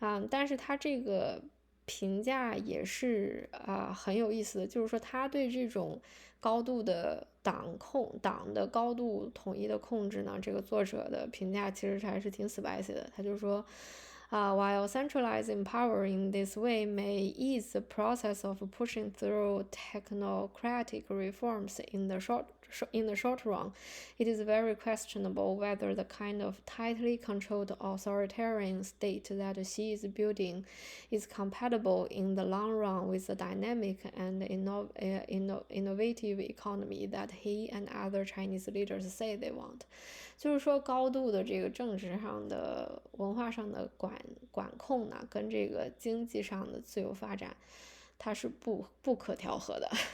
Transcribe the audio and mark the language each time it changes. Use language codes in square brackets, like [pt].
[zh] 但是他这个评价也是很有意思的，就是说他对这种高度的党的高度统一的控制呢，这个作者的评价其实还是挺 spicy 的。他就说 [en] while centralizing power in this way may ease the process of pushing through technocratic reforms in the short run, it is very questionable whether the kind of tightly controlled authoritarian state that Xi is building is compatible in the long run with the dynamic and innovative economy that he and other Chinese leaders say they want. [zh] 就是说高度的这个政治上的文化上的管控呢，跟这个经济上的自由发展它是不可调和的。